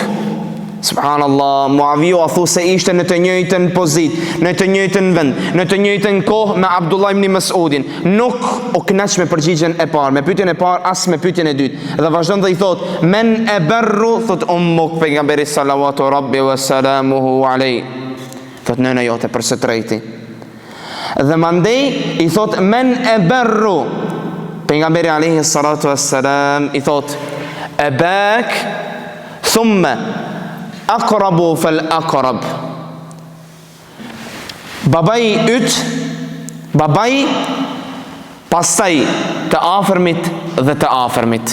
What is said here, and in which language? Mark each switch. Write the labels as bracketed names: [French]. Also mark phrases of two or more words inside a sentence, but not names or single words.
[Albanian] Subhanallah, Muaviu a thu se ishte në të njëjtën pozitë, në të njëjtën vend, në të njëjtën kohë me Abdullah ibn Mas'udin. Nuk u kënaq me përgjigjen e parë, me pyetjen e parë, as me pyetjen e dytë. Dhe vazhdon dhe i thot: [Arabic] من أبر, [Albanian] thot ummuk, pejgamberi [Arabic] صلى الله ربي وسلامه عليه. [Albanian] Thot nëna jote për së treti. Dhe mandej i thot: [Arabic] من أبر, [Albanian] pejgamberi [Arabic] عليه الصلاة والسلام [Albanian] i thot: [Arabic] أباك ثم الأقرب فالأقرب. [Albanian] Babai yt, babai pastaj të afërmit dhe të afërmit.